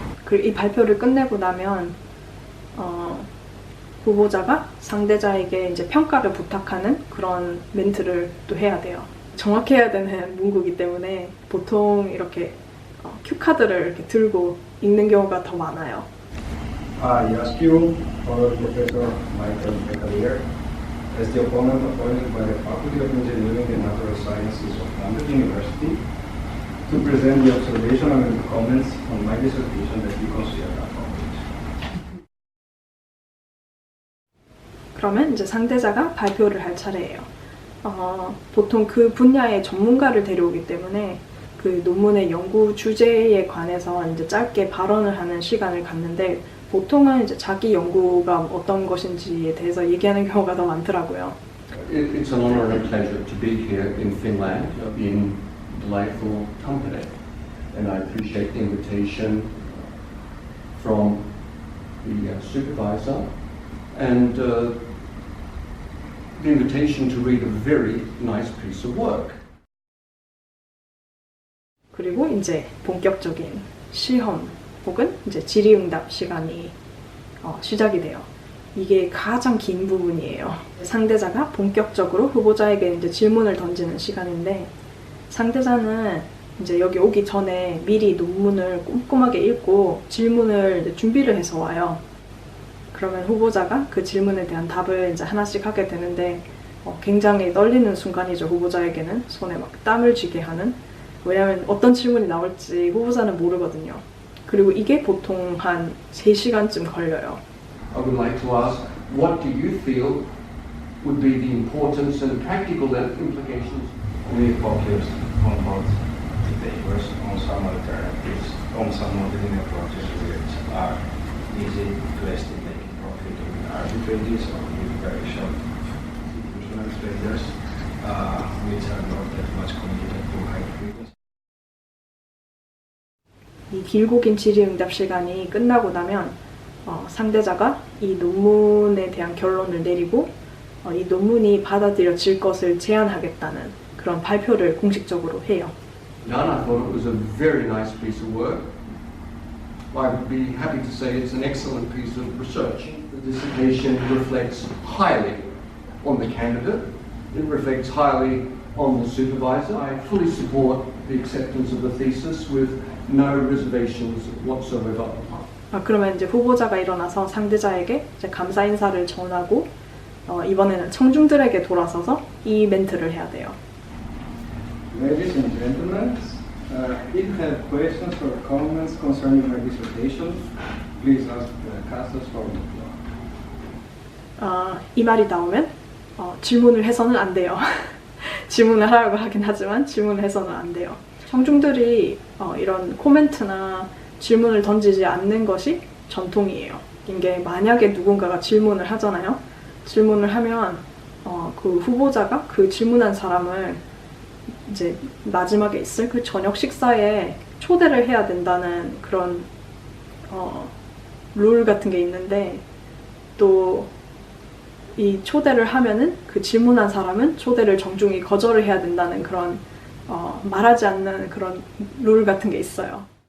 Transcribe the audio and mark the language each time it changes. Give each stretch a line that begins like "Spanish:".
Korean: 이 발표를 끝내고 나면 후보자가 상대자에게 이제 평가를 부탁하는 그런 멘트를 또 해야 돼요. 정확해야 되는 문구이기 때문에 보통 이렇게 큐카드를 이렇게 들고 읽는 경우가 더 많아요.
English: I ask you, Father Professor Michael Becalier, as the opponent appointed by the Faculty of Engineering and Natural Sciences of London University, to present the observation and the comments on my dissertation that you consider appropriate.
Korean: 그러면 이제 상대자가 발표를 할 차례예요. 보통 그 분야의 전문가를 데려오기 때문에 그 논문의 연구 주제에 관해서 이제 짧게 발언을 하는 시간을 갖는데 보통은 이제 자기 연구가 어떤 것인지에 대해서 얘기하는 경우가 더 많더라고요.
English: It's an honor and a pleasure to be here in Finland, in delightful company, and I appreciate the invitation from the supervisor and the invitation to read a very nice piece of work.
Korean: 그리고 이제 본격적인 시험 혹은 이제 질의응답 시간이 시작이 돼요. 이게 가장 긴 부분이에요. 상대자가 본격적으로 후보자에게 이제 질문을 던지는 시간인데 상대자는 이제 여기 오기 전에 미리 논문을 꼼꼼하게 읽고 질문을 이제 준비를 해서 와요. 그러면 후보자가 그 질문에 대한 답을 이제 하나씩 하게 되는데 굉장히 떨리는 순간이죠. 후보자에게는 손에 막 땀을 쥐게 하는. 왜냐하면 어떤 질문이 나올지 후보자는 모르거든요. 그리고 이게 보통 한 3시간쯤 걸려요.
English: I would like to ask, what do you feel would be the importance and practical implications? We focused on both the papers, on some alternatives, on some modeling approaches which are easy to estimate profit with arbitrages or with very short institutional traders, which are not that much committed to high frequency.
Korean: 이 길고 긴 질의응답 시간이 끝나고 나면 상대자가 이 논문에 대한 결론을 내리고 이 논문이 받아들여질 것을 제안하겠다는 그런 발표를 공식적으로 해요.
English: None, I thought it was a very nice piece of work. I would be happy to say it's an excellent piece of research. The dissertation reflects highly on the candidate. It reflects highly on the supervisor. I fully support the acceptance of the thesis with no reservations whatsoever.
Korean: 그러면 이제 후보자가 일어나서 상대자에게 이제 감사 인사를 전하고 이번에는 청중들에게 돌아서서 이 멘트를 해야 돼요.
English: Ladies and gentlemen, if you have questions or comments concerning my dissertation, please ask the casters from the floor.
Korean: 이 말이 나오면 질문을 해서는 안 돼요. 질문을 하라고 하긴 하지만 질문을 해서는 안 돼요. 청중들이 이런 코멘트나 질문을 던지지 않는 것이 전통이에요. 이게 만약에 누군가가 질문을 하잖아요. 질문을 하면 그 후보자가 그 질문한 사람을 이제 마지막에 있을 그 저녁 식사에 초대를 해야 된다는 그런 룰 같은 게 있는데 또 이 초대를 하면은 그 질문한 사람은 초대를 정중히 거절을 해야 된다는 그런 말하지 않는 그런 룰 같은 게 있어요.